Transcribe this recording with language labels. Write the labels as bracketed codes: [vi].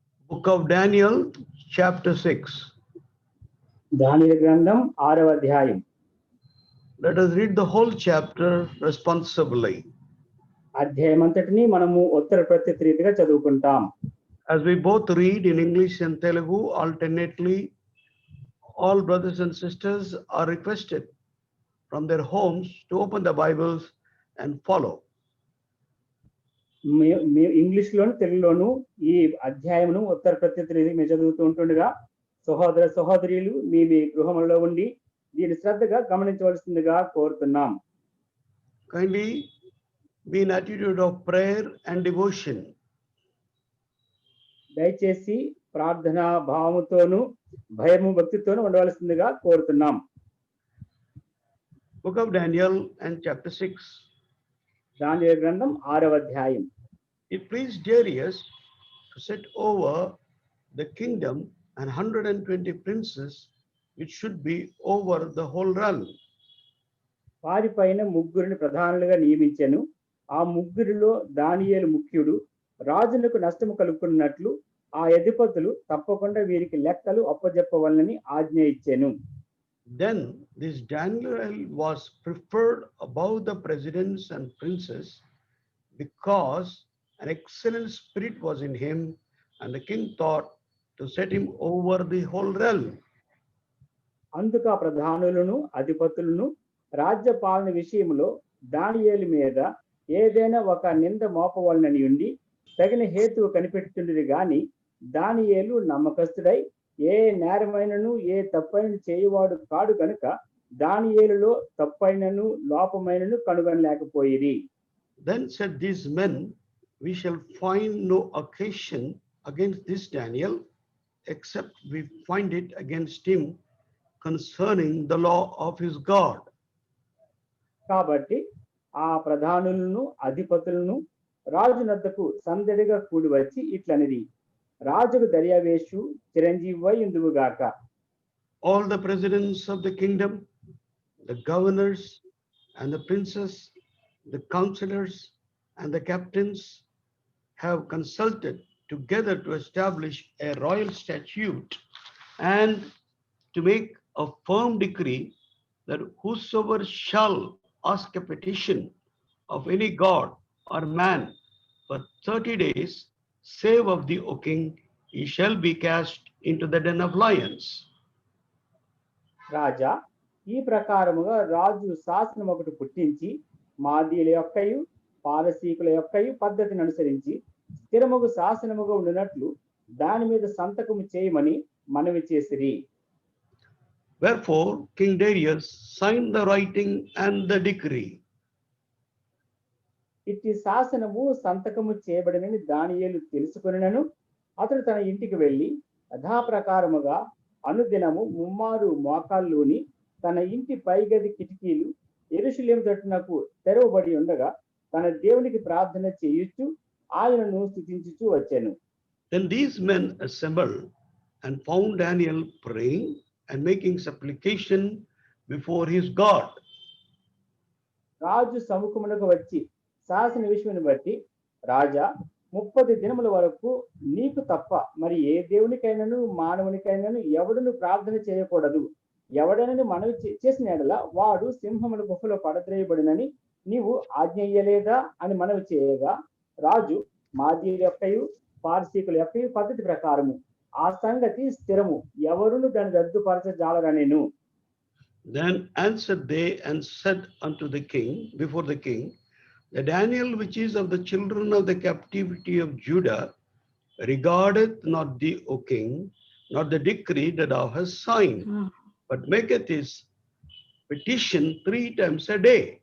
[en] Book of Daniel, chapter 6. [te] దానియేలు గ్రంథం 6వ అధ్యాయం. [en] Let us read the whole chapter responsibly. [te] అధ్యాయం అంతటిని మనము ఉత్తర ప్రత్యుత రీతిగా చదువుకుంటాం. [en] As we both read in English and Telugu alternately, all brothers and sisters are requested from their homes to open the Bibles and follow. [te] English లోను తెలుగులోను ఈ అధ్యాయమును ఉత్తర ప్రత్యుత రీతిగా మేము చదువుతూ ఉంటుండగా సహోదర సహోదరులు మీ గృహంలో ఉండి దీన్ని శ్రద్ధగా గమనించవలసిందిగా కోరుతున్నాం. [en] Kindly be in attitude of prayer and devotion. [te] దయచేసి ప్రార్థన భావముతోను భయము భక్తితోను ఉండవలసిందిగా కోరుతున్నాం. [en] Book of Daniel and chapter 6. [te] దానియేలు గ్రంథం 6వ అధ్యాయం. [en] It pleased Darius to set over the kingdom and 120 princes which should be over the whole realm. [te] వారిపైన ముగ్గురిని ప్రధానులుగా నియమించెను. ఆ ముగ్గురిలో దానియేలు ముఖ్యుడు. రాజులకు నష్టము కలుగుకున్నట్లు ఆ అధిపతులు తప్పకుండా వీరికి లెక్కలు అప్పజెప్పవలనని ఆజ్ఞ ఇచ్చెను. [en] Then this Daniel was preferred above the presidents and princes because an excellent spirit was in him, and the king thought to set him over the whole realm. [te] అందుకు ఆ ప్రధానులను అధిపతులను రాజ్య పాలన విషయంలో దానియేలు మీద ఏదైనా ఒక నింద మోపవలనని ఉండి తగిన హేతువు కనిపెట్టుండేది గాని దానియేలు నమ్మకస్తుడై ఏ నేరమైనను ఏ తప్పైన చేయువాడు కాడు గనుక దానియేలులో తప్పైనను లోపమైనను కనుగొనలేకపోయిరి. [en] Then said these men, we shall find no occasion against this Daniel, except we find it against him concerning the law of his God. [te] కాబట్టి ఆ ప్రధానులను అధిపతులను రాజునద్దకు సందడిగా కూడి వచ్చి ఇట్లనిది, రాజుకు దర్యావేషు Chiranjeevi ఇందువుగాక. [en] All the presidents of the kingdom, the governors and the princes, the counselors and the captains have consulted together to establish a royal statute and to make a firm decree that whosoever shall ask a petition of any god or man for 30 days, save of thee, O king, he shall be cast into the den of lions. [te] రాజా, ఈ ప్రకారముగా రాజు శాసనం ఒకటి పుట్టించి మాదీయుల యొక్కయు పారసీకుల యొక్కయు పద్ధతిని అనుసరించి స్థిరముగు శాసనముగా ఉండినట్లు దాని మీద సంతకము చేయమని మనవి చేసిరి. [en] Wherefore King Darius signed the writing and the decree. [te] ఇట్టి శాసనము సంతకము చేయబడినని దానియేలు తెలుసుకొనినను అతడు తన ఇంటికి వెళ్ళి యథాప్రకారముగా అనుదినము ముమ్మారు మోకాళ్ళూని తన ఇంటి పైగది కిటికీలు యెరూషలేము తట్టునకు తెరవబడి ఉండగా తన దేవునికి ప్రార్థన చేయుచు ఆయనను స్తుతించుచు వచ్చెను. [en] Then these men assembled and found Daniel praying and making supplication before his God. [te] రాజు సముఖమునకు వచ్చి శాసన విషయమును బట్టి, రాజా, 30 దినముల వరకు నీకు తప్ప మరి ఏ దేవునికైనాను మానవునికైనాను ఎవడును ప్రార్థన చేయకూడదు. ఎవడనని మనవి చేసిన ఎడల వాడు సింహముల గుహలో పడద్రేయబడినని నీవు ఆజ్ఞ ఇయ్యలేదా అని మనవి చేయగా, రాజు మాదీయుల యొక్కయు పారసీకుల యొక్కయు పద్ధతి ప్రకారము ఆ సంగతి స్థిరము, ఎవరును దాన్ని రద్దుపరచజాలరనెను. [en] Then answered they and said unto the king, before the king, the Daniel which is of the children of the captivity of Judah regardeth not thee, O king, not the decree that thou hast signed, but maketh his petition 3 times a day.